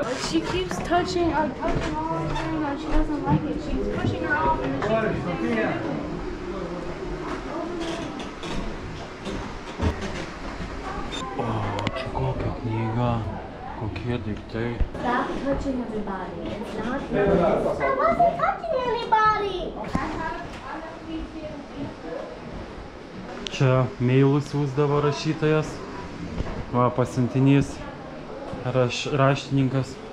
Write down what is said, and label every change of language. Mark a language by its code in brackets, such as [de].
[en] She keeps touching our touching all the time and she doesn't like it. She's pushing her off and then she [lt] O, čia kokia knyga, kokie daiktai. [en] Stop touching everybody. It's not I wasn't touching anybody. [lt] Čia mailus siųsdavo rašytojas. Va, pasiuntinys, raštininkas.